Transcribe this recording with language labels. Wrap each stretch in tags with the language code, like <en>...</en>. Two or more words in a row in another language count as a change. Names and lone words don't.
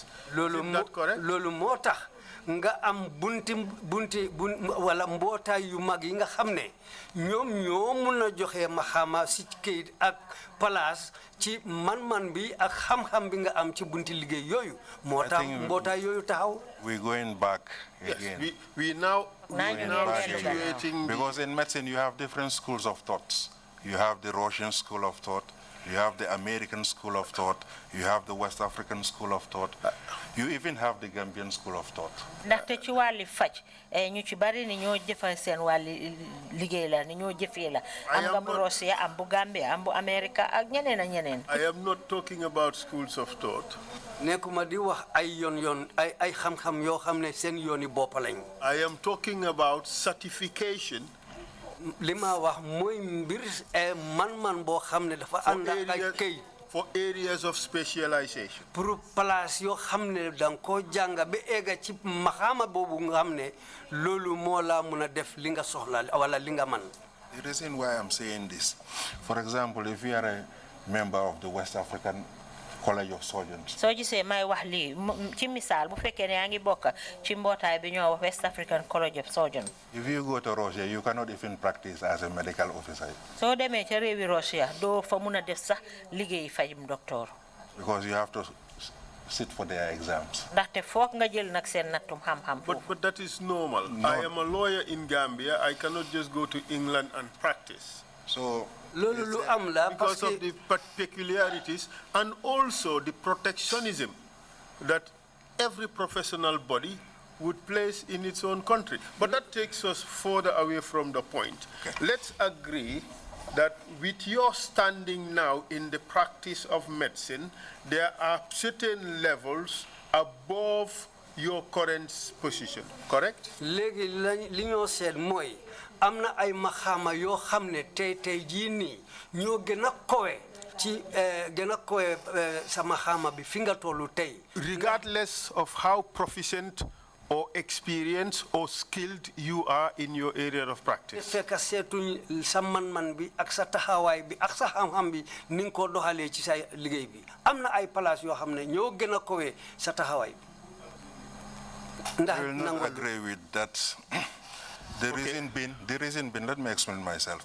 <en>Is that correct?</en> <wo>Lolu motax nga am bunti wala mbootaay yu mag yi nga xam ne ñoom ñoo mun a joxe maxaama si kayit ak place ci man bi ak xam-xam bi nga am ci bunti liggéey yooyu moo tax mbootaay yooyu taxaw.</wo> <en>We're going back again. Yes, we now situating because in medicine you have different schools of thoughts. You have the Russian school of thought, You have the American school of thought, you have the West African school of thought, you even have the Gambian school of thought.</en> <wo>ndaxte ci wàlli faj ñu ci bari ni ñoo jëfal seen wàlli liggéey la ni ñoo jëfee la am nga bu Russia am bu Gambia am bu America ak ñeneen ak ñeneen.</wo> <en>I am not talking about schools of thought.</en> <wo>nekkuma di wax ay yoon ay xam-xam yoo xam ne seen yooni bopp lañ.</wo> <en>I am talking about certification.</en> <wo>li ma wax mooy mbir man boo xam ne dafa ànd ak ay këy.</wo> <en>For areas of specialization.</en> <wo>pour place yoo xam ne da nga koo jàng ba egga ci maxaama boobu nga xam ne loolu moo la mun a def li nga soxla wala li nga man.</wo> <en>The reason why I'm saying this, for example, if you are a member of the West African College of Surgeons.</en> <wo>soo gisee may wax lii ci misaal bu fekkee ne yaa ngi bokk ci mbootaay bi ñoo wax</wo> <en>West African College of Surgeons. If you go to Russia, you cannot even practice as a medical officer.</en> <wo>soo demee ca réewi Russia doo fa mun a def sax liggéey fajum docteur.</wo> <en>Because you have to sit for their exams.</en> <wo>ndaxte foog nga jël nag seen nattum xam-xam.</wo> <en>But that is normal. I am a lawyer in Gambia. I cannot just go to England and practice. So because of the peculiarities and also the protectionism that every professional body would place in its own country. But that takes us further away from the point. Okay. Let's agree that with your standing now in the practice of medicine, there are certain levels above your current position, correct?</en> <wo>amna ay maxama yoo xam ne tey jii nii ñoo gën a kowe ci gën a kowe sa maxama bi fi nga tollu tey.</wo> <en>Regardless of how proficient or experienced or skilled you are in your area of practice.</en> <wo>fekk seetuñ sa man bi ak sa taxawaay bi ak sa xam-xam bi ni nga ko doxalee ci sa liggéey bi am na ay place yoo xam ne ñoo gën a kowe sa taxawaay bi.</wo> <en>I will not agree with that. The reason being, let me explain myself.</en>